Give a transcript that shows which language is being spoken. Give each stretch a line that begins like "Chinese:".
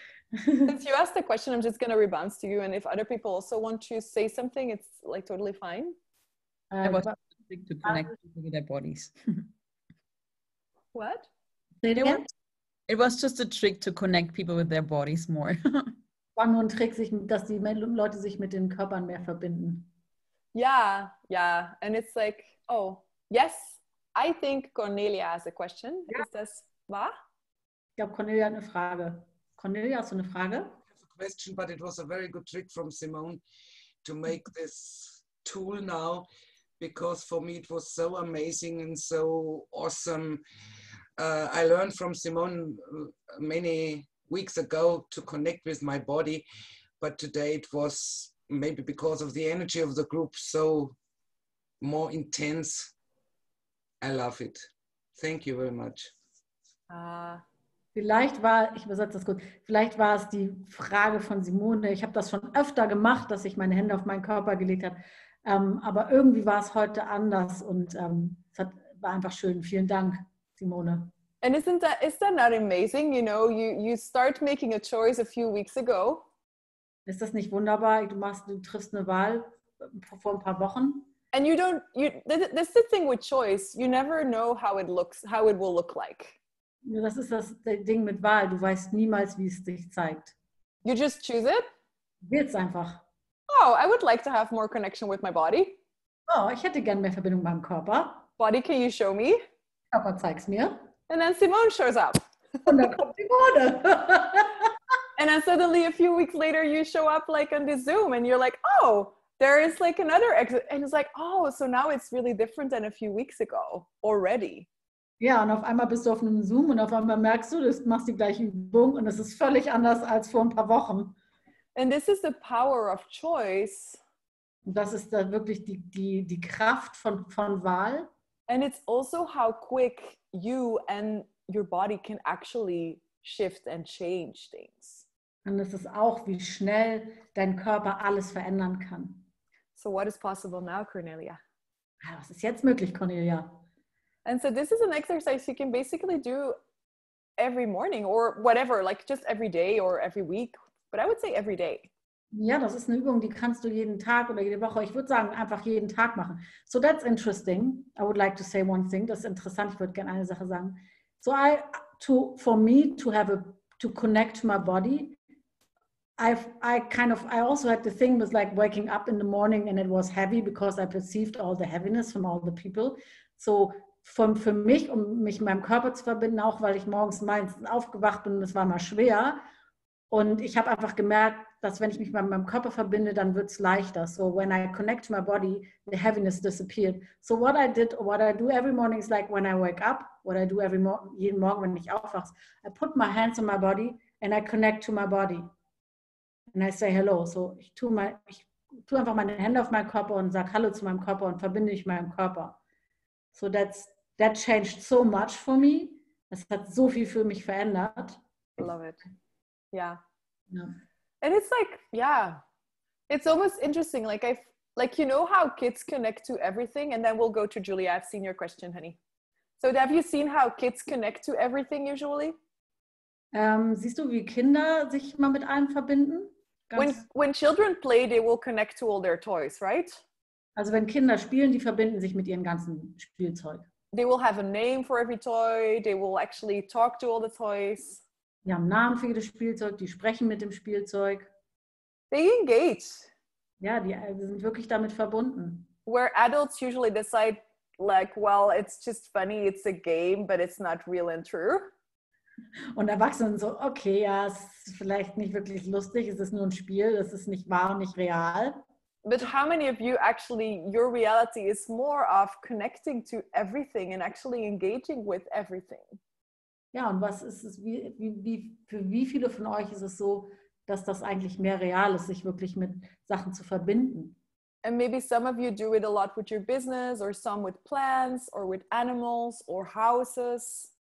English: Since you asked the question, I'm just going to rebounce to you. And if other people also want to say something, it's like totally fine. It was to connect people with their bodies. What? Say it again? It was just a trick to connect people with their bodies more.
German: War nur ein Trick, dass die Leute sich mit den Körpern mehr verbinden.
English: Yeah. And it's like, oh, yes, I think Cornelia has a question.
German: Ja. Ist das wahr? Ich glaube, Cornelia hat eine Frage. Cornelia, hast du eine Frage?
English: I have a question, but it was a very good trick from Simone to make this tool now, because for me it was so amazing and so awesome. I learned from Simone many weeks ago to connect with my body, but today it was maybe because of the energy of the group so more intense. I love it. Thank you very much.
German: Vielleicht war, ich übersetze das kurz, vielleicht war es die Frage von Simone. Ich habe das schon öfter gemacht, dass ich meine Hände auf meinen Körper gelegt habe, aber irgendwie war es heute anders und es war einfach schön. Vielen Dank, Simone.
English: And is that not amazing? You know, you start making a choice a few weeks ago.
German: Ist das nicht wunderbar? Du triffst eine Wahl vor ein paar Wochen.
English: And that's the thing with choice. You never know how it will look like.
German: Ja, das ist das Ding mit Wahl. Du weißt niemals, wie es dich zeigt.
English: You just choose it.
German: Wähl's einfach.
English: Oh, I would like to have more connection with my body.
German: Oh, ich hätte gern mehr Verbindung mit meinem Körper.
English: Body, can you show me?
German: Körper, zeig's mir.
English: And then Simone shows up.
German: Und dann kommt Simone.
English: And then suddenly a few weeks later you show up like on the Zoom and you're like, oh, there is like another exit. And it's like, oh, so now it's really different than a few weeks ago already.
German: Ja, und auf einmal bist du auf einem Zoom und auf einmal merkst du machst die gleiche Übung und es ist völlig anders als vor ein paar Wochen.
English: And this is the power of choice.
German: Und das ist da wirklich die Kraft von Wahl.
English: And it's also how quick you and your body can actually shift and change things.
German: Und es ist auch, wie schnell dein Körper alles verändern kann.
English: So what is possible now, Cornelia?
German: Was ist jetzt möglich, Cornelia?
English: And so this is an exercise you can basically do every morning or whatever, like just every day or every week. But I would say every day.
German: Ja, das ist eine Übung, die kannst du jeden Tag oder jede Woche, ich würde sagen, einfach jeden Tag machen.
English: So that's interesting. I would like to say one thing.
German: Das ist interessant. Ich würde gerne eine Sache sagen.
English: So for me to connect to my body, I also had the thing was like waking up in the morning and it was heavy because I perceived all the heaviness from all the people.
German: So für mich, um mich mit meinem Körper zu verbinden, auch weil ich morgens meistens aufgewacht bin und es war mal schwer. Und ich habe einfach gemerkt, dass wenn ich mich mit meinem Körper verbinde, dann wird es leichter.
English: So when I connect to my body, the heaviness disappeared. So what I do every morning is like when I wake up, what I do
German: jeden Morgen, wenn ich aufwache,
English: I put my hands on my body and I connect to my body. And I say hello.
German: So ich tue einfach meine Hände auf meinen Körper und sage Hallo zu meinem Körper und verbinde mich mit meinem Körper.
English: So that changed so much for me.
German: Das hat so viel für mich verändert.
English: Love it. Yeah. Yeah. And it's like, yeah, it's almost interesting. Like you know how kids connect to everything, and then we'll go to Julia. I've seen your question, honey. So have you seen how kids connect to everything usually?
German: Siehst du, wie Kinder sich mal mit allem verbinden?
English: When children play, they will connect to all their toys, right?
German: Also wenn Kinder spielen, die verbinden sich mit ihrem ganzen Spielzeug.
English: They will have a name for every toy. They will actually talk to all the toys.
German: Die haben Namen für jedes Spielzeug, die sprechen mit dem Spielzeug.
English: They engage.
German: Ja, die sind wirklich damit verbunden.
English: Where adults usually decide, like, well, it's just funny, it's a game, but it's not real and true.
German: Und Erwachsene so, okay, ja, es ist vielleicht nicht wirklich lustig, es ist nur ein Spiel, es ist nicht wahr und nicht real.
English: But how many of you actually, your reality is more of connecting to everything and actually engaging with everything?
German: Ja, und was ist es, für wie viele von euch ist es so, dass das eigentlich mehr real ist, sich wirklich mit Sachen zu verbinden?
English: And maybe some of you do it a lot with your business, or some with plants, or with animals, or houses.